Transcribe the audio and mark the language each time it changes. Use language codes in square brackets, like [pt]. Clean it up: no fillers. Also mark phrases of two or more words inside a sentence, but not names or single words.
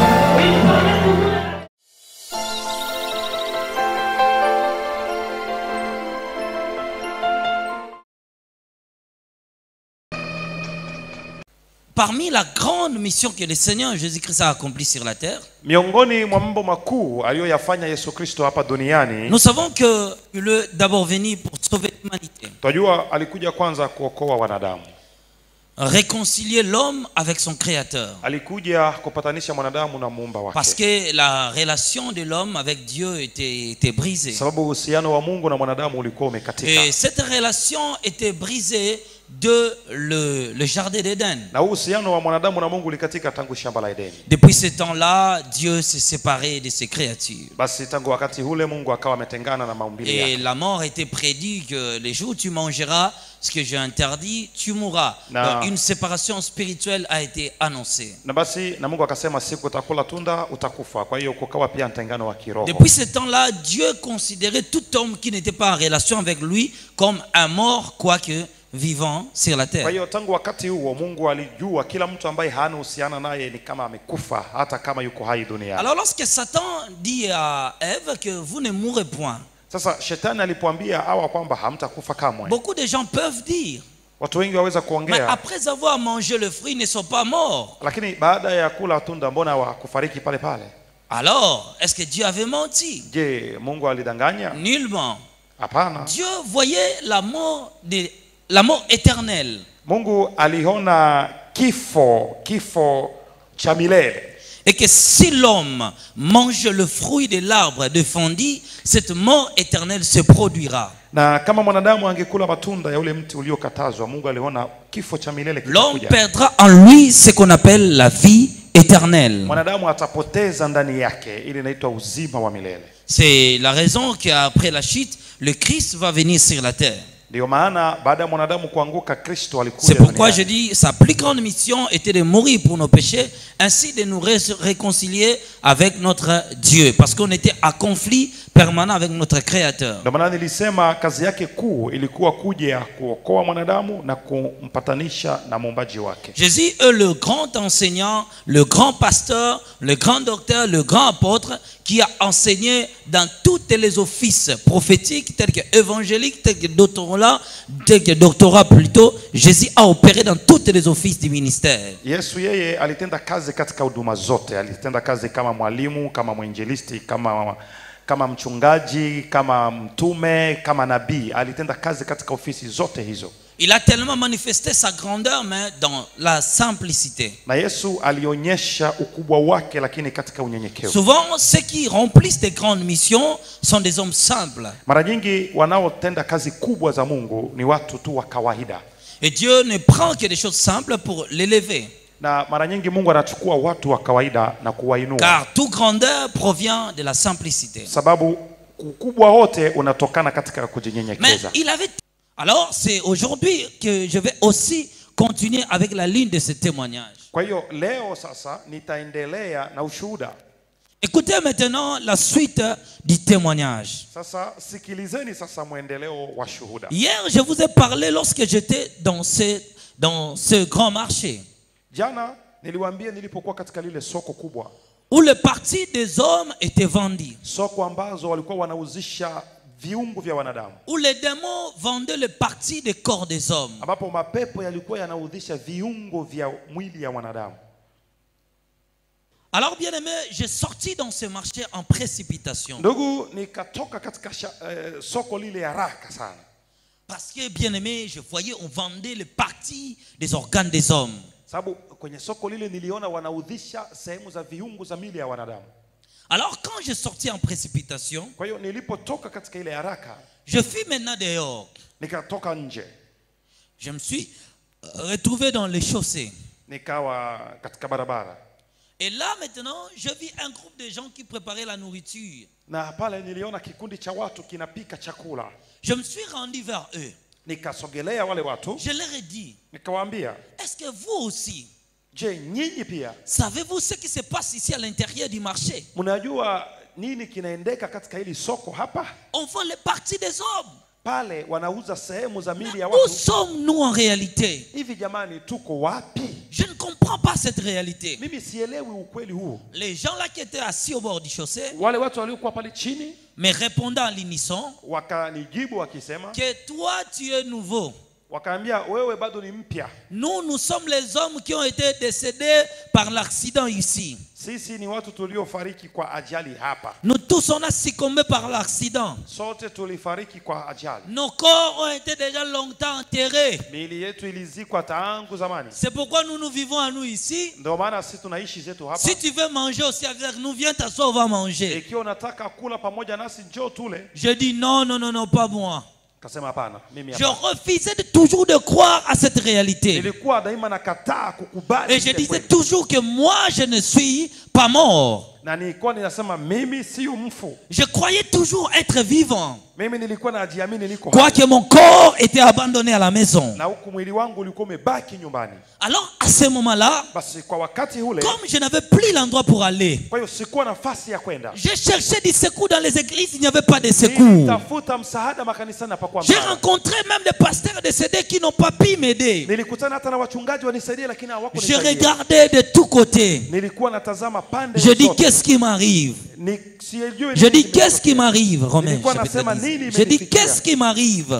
[fr] Il fallait toujours... Parmi la grande mission que le Seigneur Jésus-Christ a accomplie sur la terre, [sw] miongoni mwa mambo makuu aliyoyafanya Yesu Kristo hapa duniani, [fr] nous savons que il est d'abord venu pour sauver l'humanité. [sw] Tunajua alikuja kwanza kuokoa wanadamu. [fr] Réconcilier l'homme avec son créateur. [sw] Alikuja kupatanisha mwanadamu na muumba wake. [fr] Parce que la relation de l'homme avec Dieu était brisée. [sw] Sababu uhusiano wa Mungu na mwanadamu ulikuwa umekatika. [fr] Et cette relation était brisée de le jardin d'Éden. [sw] Na uhusiano wa mwanadamu na Mungu ulikatika tangu shamba la Edeni. [fr] Depuis ce temps-là, Dieu s'est séparé de ses créatures. [sw] Basi tangu wakati ule Mungu akawa ametengana na maumbile yake. [fr] Et la mort était prédite que les jours où tu mangeras ce que j'ai interdit, tu mourras. Donc une séparation spirituelle a été annoncée. [sw] Na basi na Mungu akasema siku utakula tunda utakufa. Kwa hiyo kukawa pia mtengano wa kiroho. [fr] Depuis ce temps-là, Dieu considérait tout homme qui n'était pas en relation avec lui comme un mort, quoique vivant sur la terre. [sw] Kwa hiyo tangu wakati huo Mungu alijua kila mtu ambaye hana uhusiano naye ni kama amekufa hata kama yuko hai duniani. [fr] Alors lorsque Satan dit à Ève que vous ne mourrez point, [sw] sasa shetani alipoambia Hawa kwamba hamtakufa kamwe, [fr] beaucoup de gens peuvent dire, [sw] watu wengi waweza mais kuongea, [fr] après avoir mangé le fruit, ils ne sont pas morts. [sw] lakini baada ya kula tunda mbona hawakufariki pale pale? [fr] Alors, est-ce que Dieu avait menti? [sw] Je, Mungu alidanganya? [fr] Nullement. [sw] Hapana. [fr] Dieu voyait la mort éternelle. [sw] Mungu aliona kifo cha milele. [fr] Et que si l'homme mange le fruit de l'arbre défendu, cette mort éternelle se produira. [sw] Na kama mwanadamu angekula matunda ya ule mti uliokatazwa, Mungu aliona kifo cha milele kitakuja. [fr] L'homme perdra en lui ce qu'on appelle la vie éternelle. [sw] Mwanadamu atapoteza ndani yake ile inaitwa uzima wa milele. [fr] C'est la raison qu'après la chute, le Christ va venir sur la terre. [sw] Ndio maana baada ya mwanadamu kuanguka Kristo alikuja. [fr] C'est pourquoi je dis sa plus grande mission était de mourir pour nos péchés, ainsi de nous réconcilier avec notre Dieu, parce qu'on était à conflit permanent avec notre Créateur. [sw] Ndio maana nilisema kazi yake kuu ilikuwa kuja kuokoa mwanadamu na kumpatanisha na muumbaji wake. [fr] Jésus est le grand enseignant, le grand pasteur, le grand docteur, le grand apôtre qui a enseigné dans tous les offices prophétiques tels que évangéliques, tels que doctorat plutôt. Jésus a opéré dans tous les offices du ministère. [sw] Yesu yeye alitenda kazi katika huduma zote. Alitenda kazi kama mwalimu, kama mwinjilisti, kama mchungaji, kama mtume, kama nabii. Alitenda kazi katika ofisi zote hizo. [fr] Il a tellement manifesté sa grandeur, mais dans la simplicité. [sw] Na Yesu alionyesha ukubwa wake lakini katika unyenyekevu. [fr] Souvent ceux qui remplissent des grandes missions sont des hommes simples. [sw] Mara nyingi wanaotenda kazi kubwa za Mungu ni watu tu wa kawaida. [fr] Et Dieu ne prend que des choses simples pour l'élever. [sw] Na mara nyingi Mungu anachukua watu wa kawaida na kuwainua. [fr] Car toute grandeur provient de la simplicité. [sw] Sababu ukubwa wote unatokana katika kujinyenyekeza. [fr] Mais il avait... Alors c'est aujourd'hui que je vais aussi continuer avec la ligne de ce témoignage. [sw] Kwa hiyo leo sasa nitaendelea na ushuhuda. [fr] Écoutez maintenant la suite du témoignage. [sw] Sasa sikilizeni sasa muendeleo wa shuhuda. [fr] Hier je vous ai parlé lorsque j'étais dans ce grand marché. [sw] Jana niliwaambia nilipokuwa katika lile soko kubwa. [fr] Où le parti des hommes était vendu. [sw] Soko ambazo walikuwa wanauzisha viungo vya wanadamu. [fr] Où les démons vendaient le parti des corps des hommes. [sw] Ambapo mapepo yalikuwa yanauzisha viungo vya mwili ya wanadamu. [fr] Alors bien aimé, j'ai sorti dans ce marché en précipitation. [sw] Ndugu, nikatoka katika soko lile haraka sana. [fr] Parce que bien aimé, je voyais on vendait le parti des organes des hommes. [sw] Sababu kwenye soko lile niliona wanaudhisha sehemu za viungo za mili ya wanadamu. [fr] Alors quand je sortis en précipitation, [sw] kwa hiyo nilipotoka katika ile haraka, [fr] je fus maintenant dehors. [sw] Nikatoka nje. [fr] Je me suis retrouvé dans les chaussées. [sw] Nikawa katika barabara. [fr] Et là maintenant, je vis un groupe de gens qui préparaient la nourriture. [sw] Na pale niliona kikundi cha watu kinapika chakula. [fr] Je me suis rendu vers eux. [sw] Nikasogelea wale watu. [fr] Je leur ai dit, [sw] nikawaambia, [fr] est-ce que vous aussi, [sw] je, nyinyi pia, [fr] savez-vous ce qui se passe ici à l'intérieur du marché? [sw] Mnajua nini kinaendeka katika hili soko hapa? [fr] On vend les parties des hommes. [sw] Pale wanauza sehemu za miili ya Où watu. [fr] sommes-nous en réalité? [sw] Hivi jamani, tuko wapi? [fr] Je ne comprends pas cette réalité. [sw] Mimi sielewi ukweli huu. [fr] Les gens là qui étaient assis au bord du chaussée, [sw] Wale watu waliokuwa pale chini [fr] mais répondant à l'unisson, [sw] wakanijibu wakisema, [fr] que toi tu es nouveau. [sw] wakaambia wewe bado ni mpya. [fr] Nous sommes les hommes qui ont été décédés par l'accident ici. [sw] Sisi ni watu tuliofariki kwa ajali hapa. [fr] Nous tous on a succombé par l'accident. [sw] Sote tulifariki kwa ajali. [fr] Nos corps ont été déjà longtemps enterrés. [sw] Miili yetu ilizikwa tangu zamani. [fr] C'est pourquoi nous vivons à nous ici. [sw] Ndio maana sisi tunaishi zetu hapa. [fr] Si tu veux manger aussi avec nous, viens t'asseoir, on va manger. [sw] Ikiwa unataka kula pamoja nasi njoo tule. [fr] Je dis non, non, non, non, pas moi. [sw] Kasema hapana, mimi Je hapana. [fr] refusais de toujours de croire à cette réalité. [sw] Nilikuwa daima nakataa kukubali. [fr] Et je disais toujours que moi je ne suis pas mort. [sw] Na nilikuwa ninasema mimi sio mfu. [fr] Je croyais toujours être vivant. [sw] Mimi nilikuwa najiamini niko [fr] Quoi que mon corps était abandonné à la maison. [sw] na huku mwili wangu ulikuwa umebaki nyumbani. [fr] Alors à ce moment-là, [sw] Basi kwa wakati ule, [fr] comme je n'avais plus l'endroit pour aller, [sw] kwa hiyo sikuwa nafasi ya kwenda. [fr] je cherchais du secours dans les églises, il n'y avait pas de secours. [sw] Nilitafuta msaada makanisani hapakuwa J'ai msaada. [fr] rencontré même des pasteurs décédés qui n'ont pas pu m'aider. [sw] Nilikutana hata na wachungaji wanisaidie lakini Je hawakunisaidia. [fr] regardais de tous côtés. [sw] Nilikuwa natazama pande [fr] Je dis [sw] zote. [fr] qu'est-ce qui m'arrive? [sw] Sijui Je nini [fr] dis qu'est-ce qui [sw] kimetokea. [fr] m'arrive, Romains [sw] Nilikuwa chapitre nasema 10. nini [fr] Je dis [sw] imenifikia. [fr] qu'est-ce qui m'arrive?